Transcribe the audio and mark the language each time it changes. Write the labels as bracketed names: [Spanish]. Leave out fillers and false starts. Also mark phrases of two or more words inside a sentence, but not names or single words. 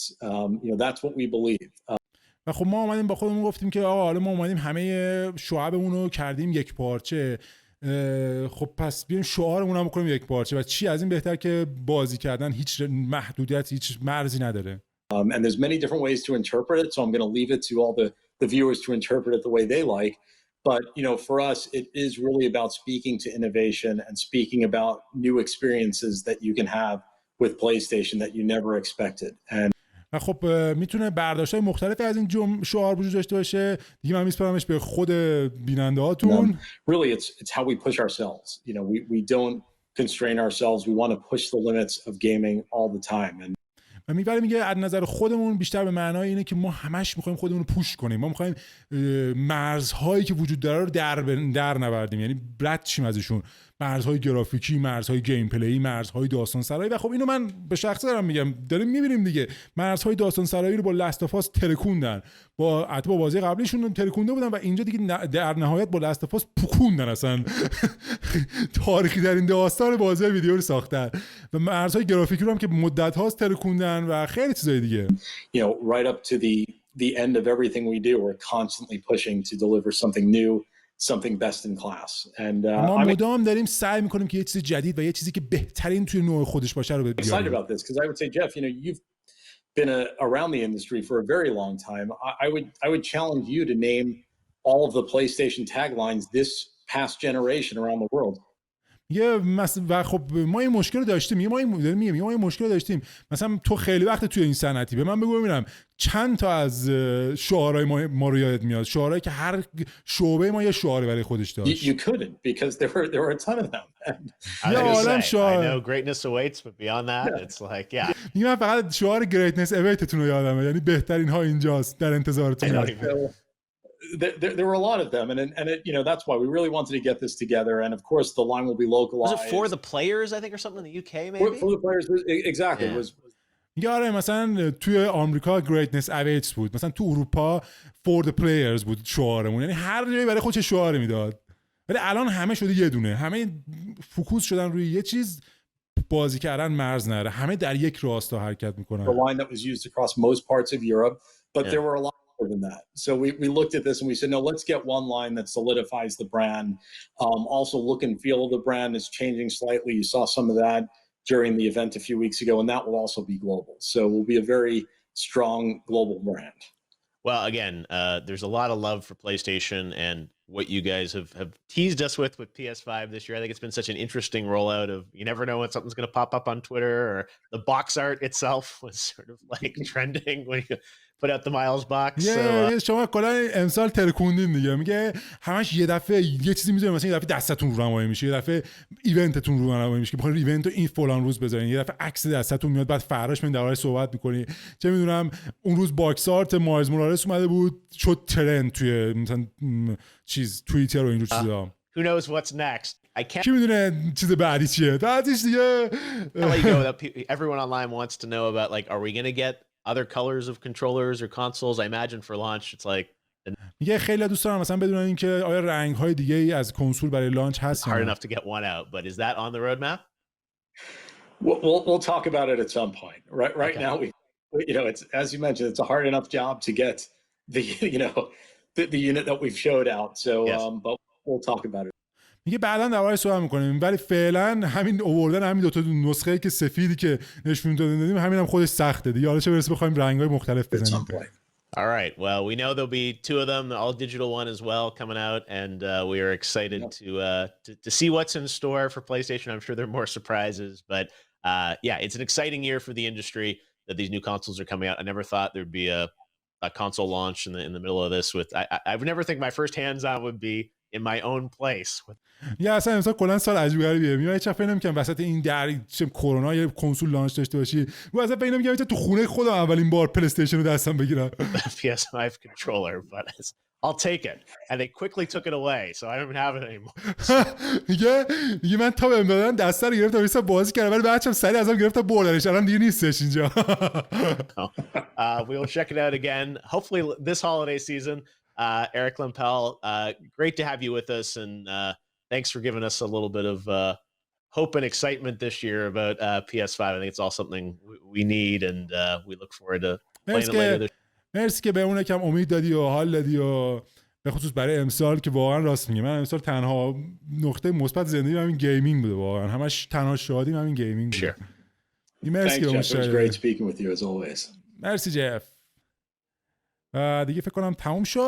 [English] You know, that's what we believe. [Persian] و خب ما اومدیم با خودمون گفتیم که آقا حالا ما اومدیم همه شعبمون رو کردیم یک پارچه، خب پس بیایم شعارمون هم بکنیم یک پارچه و چی از این بهتر که بازی کردن هیچ محدودیت، هیچ مرزی نداره. [English] And there's many different ways to interpret it, so I'm going to leave it to all the viewers to interpret it the way they like. But, you know, for us, it is really about speaking to innovation and speaking about new experiences that you can have with PlayStation that you never expected. And [Persian] و خب میتونه برداشت‌های مختلفی از این شعار وجود داشته باشه دیگه. من میسپارمش به خود بیننده هاتون. [English] Really, it's how we push ourselves. You know, we don't constrain ourselves. We want to push the limits of gaming all the time. And [Persian] و میگه از نظر خودمون بیشتر به معنای اینه که ما همش میخوایم خودمون رو پوش کنیم، ما میخوایم مرزهایی که وجود داره رو در نوردیم، یعنی رد چیم ازشون، مرزهای گرافیکی، مرزهای گیم پلی، مرزهای داستان سرایی. و خب اینو من به شخصه دارم میگم، داریم میبینیم دیگه مرزهای داستان سرایی رو با لاست اف اس ترکوندن، با بازی قبلیشون ترکونده بودن و اینجا دیگه در نهایت با لاست اف اس پوکوندن، اصلا تاریخی در این داستان بازی ویدیو رو ساختن و مرزهای گرافیکی رو هم که مدت هاست ترکوندن و خیلی چیزای دیگه. [English] You know, right up to the end of everything we do, we're constantly pushing to deliver something new, something best in class. And [Persian] ما مدام داریم سعی میکنیم که یه چیز جدید و یه چیزی که بهترین توی نوع خودش باشه رو بیاریم. [English] Excited about this because I would say, Jeff, you know, you've been around the industry for a very long time. I would challenge you to name all of the PlayStation taglines this past generation around the world. [Persian] و خب ما این مشکل رو داشتیم، ما این مشکل رو داشتیم. مثلا تو خیلی وقت توی این صنعتی، به من بگو ببینم چند تا از شعارهای ما رو یادت میاد، شعارهایی که هر شعبه ما یه شعاری برای خودش داشت. [English] You couldn't because there were a ton of them. I know greatness awaits, but beyond that, it's like, yeah. [Persian] من فقط شعار [English] greatness await [Persian] تون رو یادمه، یعنی بهترین ها اینجاست، در انتظارتون. [English] There were a lot of them, and it, you know, that's why we really wanted to get this together. And of course, the line will be localized. Was it for the players, I think, or something in the UK, maybe? For the players, exactly. Yeah. Was [Persian] یاره مثلا توی آمریکا [English] greatness awaits [Persian] بود، مثلا تو اروپا [English] for the players [Persian] بود شعارمون، یعنی هر جایی برای خودش شعار میداد. ولی الان همه شده یه دونه، همه فوکوس شدن روی یه چیز، بازی کردن مرز نره، همه در یک راستا حرکت میکنن. [English] The line that was used across most parts of Europe, but there were a lot more than that. So we looked at this and we said, no, let's get one line that solidifies the brand. Also, look and feel of the brand is changing slightly. You saw some of that during the event a few weeks ago, and that will also be global. So we'll be a very strong global brand. Well, again, there's a lot of love for PlayStation and what you guys have teased us with PS5 this year. I think it's been such an interesting rollout of, you never know when something's going to pop up on Twitter, or the box art itself was sort of like trending when you put out the Miles box. [Persian] شما کلا امسال ترکوندین دیگه، میگه همش یه دفعه یه چیزی میذاره، مثلا یه دفعه دستتون رو نمایی میشه، یه دفعه ایونتتون رو نمایی میشه که بخواید ایونت رو این فلان روز بذارین، یه دفعه عکس دستتون میاد، بعد فراش من دربارش صحبت میکنی. چه میدونم اون روز [English] box art [Persian] مایلز مورالس اومده بود، شد ترند توی مثلا چیز توییتر و اینجور چیزا. [English] Who knows what's next? I can't. [Persian] کی میدونه چیز بعدی چیه؟ بعدش دیگه. [English] Everyone online wants to know about, like, are we going to get other colors of controllers or consoles? I imagine for launch it's like [Persian] میگه خیلی دوست دارم مثلا بدونن اینکه آیا رنگ‌های دیگه‌ای از کنسول برای لانچ هست. [English] Hard enough to get one out, but is that on the roadmap? We'll talk about it at some point. Right okay. Now we you know, it's, as you mentioned, it's a hard enough job to get the, you know, the unit that we've showed out. So yes. But we'll talk about it. [Persian] میگه بعداً دربارش صحبت می‌کنیم، ولی فعلا همین آوردن همین دو تا نسخه‌ای که سفیدی که نشون دادیم همین هم خودش سخته دیگه. حالا چه برسه بخوایم رنگ‌های مختلف بزنیم. [English] All right. Well, we know there'll be 2 of them, the all digital one as well, coming out, and we are excited to see what's in store for PlayStation. I'm sure there are more surprises, but yeah, it's an exciting year for the industry that these new consoles are coming out. I never thought there'd be a console launch in the middle of this. With I would never think my first hands-on would be in my own place. [Persian] یا اصلا امسال کلا سال عجیب غریبیه. میام هیچ فکر نمی‌کنم وسط این چه کرونا یه کنسول لانچ داشته باشی. من اصلا فکر نمی‌کنم تو خونه خودم اولین بار پلی استیشن رو دستم بگیرم. [English] PS5 controller, but I'll take it. And they quickly took it away, so I don't even have it anymore. [Persian] میگه من تا بهم دادن دسته رو گرفتم واسه بازی کردم، ولی بچه‌م سریع ازم گرفتم بردنش، الان دیگه نیستش اینجا. [English] We'll check it out again. Hopefully this holiday season. Eric Lempel, great to have you with us, and thanks for giving us a little bit of hope and excitement this year about PS5. I think it's all something we need, and we look forward to playing it later this year. [Persian] مرسی که بهمون یکم امید دادی و حال دادی و به خصوص برای امسال که واقعا راست میگه. من امسال تنها نقطه مثبت زندگی همین گیمینگ بوده، واقعا همش تنها شادیم همین گیمینگ بوده. مرسی که مرسی جف. و دیگه فکر کنم تموم شد.